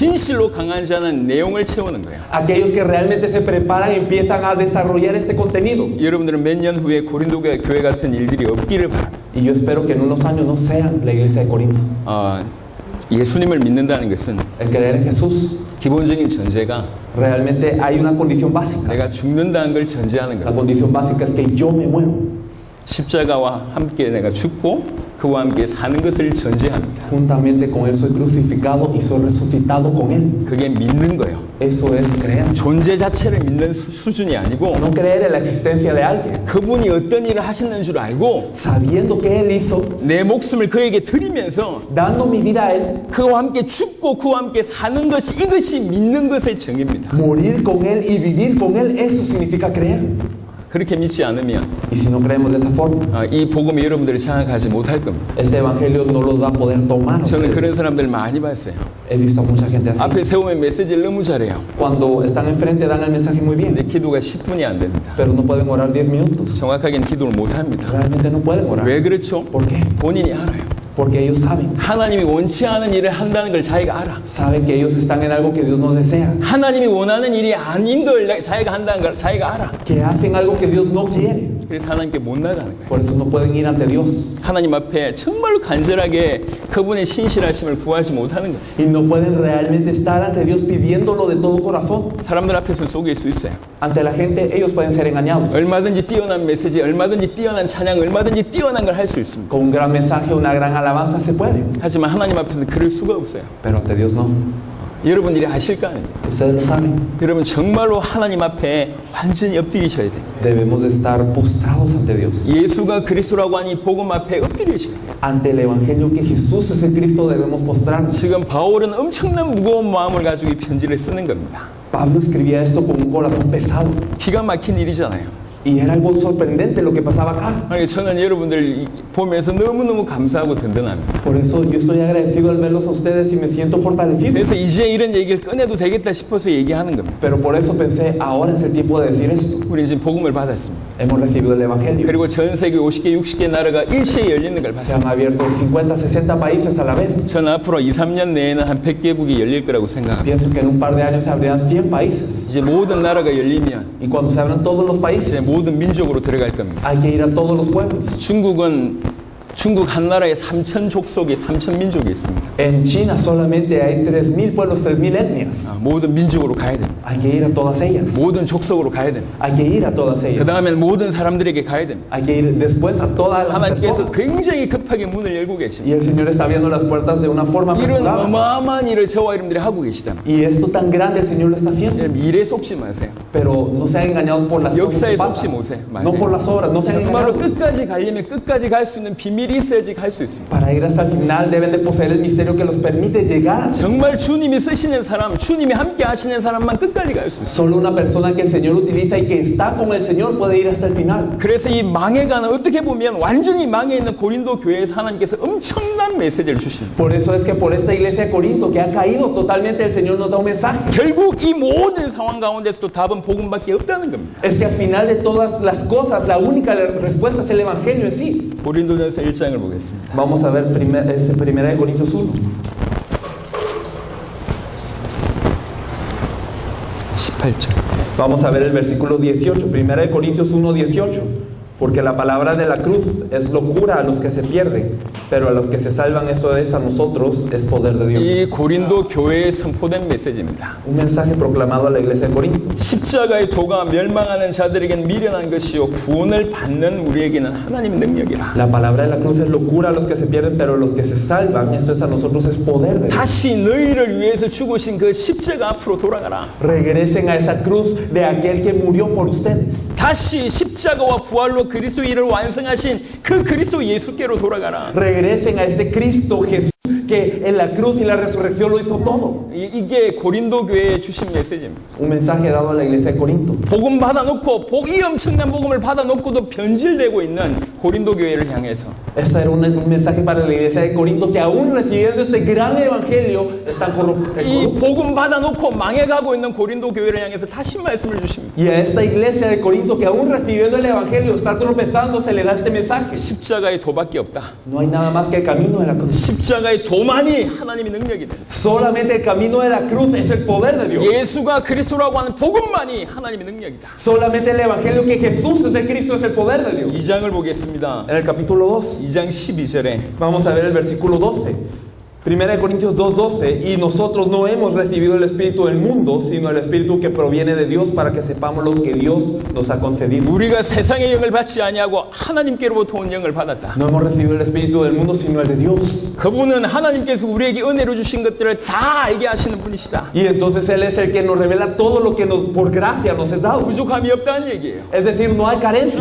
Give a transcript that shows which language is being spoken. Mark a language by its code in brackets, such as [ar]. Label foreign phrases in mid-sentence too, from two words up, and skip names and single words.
[ko] 진실로 강한 자는 내용을 채우는 거예요. [es] Aquellos que realmente se preparan y empiezan a desarrollar este contenido. [ko] 여러분들은 몇 년 후에 고린도 교회 같은 일들이 없기를 바랍니다. [es] Y yo espero que en unos años no sean la iglesia de Corinto. [ko] 예수님을 믿는다는 것은 [es] El creer en Jesús, [ko] 기본적인 전제가 [es] realmente hay una condición básica. [ko] 내가 죽는다는 걸 전제하는 [es] La [ko] 거예요. [es] condición básica es que yo me muero. [ko] 십자가와 함께 내가 죽고 그와 함께 사는 것을 전제합니다. [es] Juntamente con Él soy crucificado y soy resucitado con Él. [ko] 그게 믿는 거예요. [es] Eso es creer. [ko] 존재 자체를 믿는 수준이 아니고, [es] No creer en la existencia de alguien. [ko] 그분이 어떤 일을 하시는 줄 알고 [es] Sabiendo que Él hizo, [ko] 내 목숨을 그에게 드리면서 [es] dando mi vida a Él, [ko] 그와 함께 죽고 그와 함께 사는 것이, 이것이 믿는 것의 정의입니다. [es] morir con Él y vivir con Él, eso significa creer. [ko] 그렇게 믿지 않으면 [es] Y si no creemos de esa forma, [ko] 이 복음이 여러분들을 장악하지 못할 겁니다. [es] este evangelio no lo va a poder tomar. [ko] 저는 [es] ustedes. [ko] 그런 사람들 많이 봤어요. [es] He visto a mucha gente así. [ko] 앞에 세우면 메시지를 너무 잘해요. [es] Cuando están enfrente dan el mensaje muy [ko] 근데 [es] bien, [ko] 기도가 10분이 안 됩니다. [es] pero no pueden orar 10 minutos. [ko] 정확하게는 기도를 못 합니다. [es] Realmente no pueden orar. [ko] 왜 그렇죠? [es] ¿Por qué? [ko] 본인이 알아요. [es] Porque ellos saben. [ko] 하나님이 원치 않은 일을 한다는 걸 자기가 알아. [es] Saben que ellos están en algo que Dios no desea. [ko] 하나님이 원하는 일이 아닌 걸 자기가 한다는 걸 자기가 알아. [es] Que hacen algo que Dios no quiere. [ko] 그래서 하나님께 못 나가는 거예요. [es] Por eso no pueden ir ante Dios. [ko] 하나님 앞에 정말로 간절하게 그분의 신실하심을 구하지 못하는 거예요. [es] Y no pueden realmente estar ante Dios pidiéndolo de todo corazón. [ko] 사람들 앞에서 속일 수 있어요. [es] Ante la gente ellos pueden ser engañados. [ko] 얼마든지 뛰어난 메시지, 얼마든지 뛰어난 찬양, 얼마든지 뛰어난 걸 할 수 있습니다. [es] Con un gran mensaje, una gran alabanza se puede. [ko] 하지만 하나님 앞에서는 그럴 수가 없어요. [es] Pero ante Dios no. [ko] 여러분들이 아실 거 아닙니까? [es] Ustedes lo saben. [ko] 여러분 정말로 하나님 앞에 완전히 엎드리셔야 돼요. [es] Debemos de estar postrados ante Dios. [ko] 예수가 그리스도라고 하니 복음 앞에 엎드리셔야 돼요. [es] Ante el Evangelio que Jesús es el Cristo debemos postrarnos. [ko] 지금 바울은 엄청난 무거운 마음을 가지고 이 편지를 쓰는 겁니다. [es] Pablo escribía esto con un corazón pesado. [ko] 기가 막힌 일이잖아요. [es] Y era algo sorprendente lo que pasaba acá. [ko] 아니, 저는 여러분들 보면서 너무너무 감사하고 든든합니다. [es] Por eso yo estoy agradecido al verlos a ustedes y me siento fortalecido. [ko] 그래서 이제 이런 얘기를 꺼내도 되겠다 싶어서 얘기하는 겁니다. [es] Pero por eso pensé, ahora es el tiempo de decir esto. [ko] 우리 지금 복음을 받았습니다. [es] Hemos recibido el Evangelio. [ko] 그리고 전 세계 50개, 60개 나라가 일시에 열리는 걸 [es] Se han [ko] 봤습니다. [es] abierto 50, 60 países a la vez. [ko] 저는 앞으로 2, 3년 내에는 한 100개국이 열릴 거라고 생각합니다. [es] Pienso que en un par de años se abrirán 100 países. [ko] 이제 모든 나라가 열리면 [es] Y cuando se abran todos los [ko] 이제 [es] países, [ko] 모든 민족으로 들어갈 겁니다. [es] hay que ir a todos los pueblos. [ko] 중국은 중국 한 나라에 3천 족속이 3천 민족이 있습니다. [es] En China solamente hay 3.000 pueblos, 3.000 etnias. [ko] 모든 민족으로 가야 됩니다. [es] Hay que ir a todas ellas. [ko] 모든 족속으로 가야 됩니다. [es] Hay que ir a todas [ko] 그 [es] ellas. [ko] 다음에는 모든 사람들에게 가야 됩니다. [es] Hay que ir después a todas las [ko] 하나님께서 [es] personas. [ko] 굉장히 급하게 문을 열고 [es] Y [ko] 계십니다. [es] el Señor está abriendo las puertas de una forma [ko] 이런 [es] apresurada. [ko] 어마어마한 일을 저와 여러분들이 하고 계시다면 [es] Y esto tan grande el Señor lo está haciendo. [ko] 여러분 일에 속지 마세요. [es] Pero no sean engañados por las cosas [ko] 역사에 [es] que [ko] 속지 [es] pasan. [ko] 마세요. [es] No por las obras, no sean [ko] 정말로 [es] engañados. [ko] 끝까지 가려면 끝까지 갈 수 있는 비밀이 있어야지 갈 수 있습니다. [es] Para ir hasta el final deben de poseer el misterio que los permite llegar hasta. [ko] 정말 주님이 쓰시는 사람, 주님이 함께 하시는 사람만 끝까지 갈 수 있어요. [es] Solo una persona que el Señor utiliza y que está con el Señor puede ir hasta el final. [ko] 그래서 이 망해가는 어떻게 보면 완전히 망해 있는 고린도 교회에서 하나님께서 엄청난 메시지를 주십니다. [es] Por eso es que por esta iglesia de Corinto que ha caído totalmente el Señor nos da un mensaje. [ko] 결국 이 모든 상황 가운데서도 답은 복음밖에 없다는 겁니다. [es] Es que al final de todas las cosas la única respuesta es el Evangelio en sí. [ko] 고린도전서 1장을 보겠습니다. [es] Vamos a ver primera de Corintios 1. [ko] 18절. [es] Vamos a ver el versículo 18, primera de Corintios 1, 18. Porque la palabra de la cruz es locura a los que se pierden, pero a los que se salvan, esto es a nosotros, es poder de Dios. [ko] 이 고린도 교회에 선포된 메시지입니다. [es] Un mensaje proclamado a la iglesia de Corinto. [ko] 십자가의 도가 멸망하는 자들에게는 미련한 것이요 구원을 받는 우리에게는 하나님의 능력이라. [es] La palabra de la cruz es locura a los que se pierden, pero a los que se salvan, esto es a nosotros, es poder de Dios. [ko] 다시 너희를 위해서 죽으신 그 십자가 앞으로 돌아가라. [es] Regresen a esa cruz de aquel que murió por ustedes. [ko] 다시 십자가와 부활로 그리스도 일을 완성하신 그 그리스도 예수께로 돌아가라. [es] Regresen a este Cristo Jesús que en la cruz y la resurrección lo hizo todo. [ko] 이게 고린도 교회에 주신 메시지입니다. [es] Un mensaje dado a la iglesia de Corinto. [ko] 복음 받아놓고 이 엄청난 복음을 받아놓고도 변질되고 있는 고린도 교회를 향해서 [es] Este era un mensaje para la iglesia de Corinto que aún recibiendo este gran evangelio están corruptos. [ko] 이 복음 받아놓고 망해가고 있는 고린도 교회를 향해서 다시 말씀을 주십니다. [es] Y a esta iglesia de Corinto que aún recibiendo el evangelio está tropezando, se le da este mensaje. [ko] 십자가의 도밖에 없다. [es] No hay nada más que el camino de la cruz. [ko] 십자가의 도만이 하나님의 능력이다. [es] Solamente el camino de la cruz es el poder de Dios. [ko] 예수가 그리스도라고 하는 복음만이 하나님의 능력이다. [es] Solamente el evangelio que Jesús es el Cristo es el poder de Dios. [ko] 2장을 보겠습니다. [es] En el capítulo 2 [ko] 2장 12절에 [es] vamos a ver el versículo 12. Primera de Corintios 2:12, y nosotros no hemos recibido el Espíritu del mundo, sino el Espíritu que proviene de Dios para que sepamos lo que Dios nos ha concedido. [ko] 우리가 세상의 영을 받지 아니하고 하나님께로부터 온 영을 받았다. [es] No hemos recibido el Espíritu del mundo, sino el de Dios. [ko] 그분은 하나님께서 우리에게 은혜로 주신 것들을 다 알게 하시는 분이시다. [es] Y entonces Él es el que nos revela todo lo que por gracia nos es dado. [ko] 부족함이 없다는 얘기예요. [es] Es decir, no hay carencia.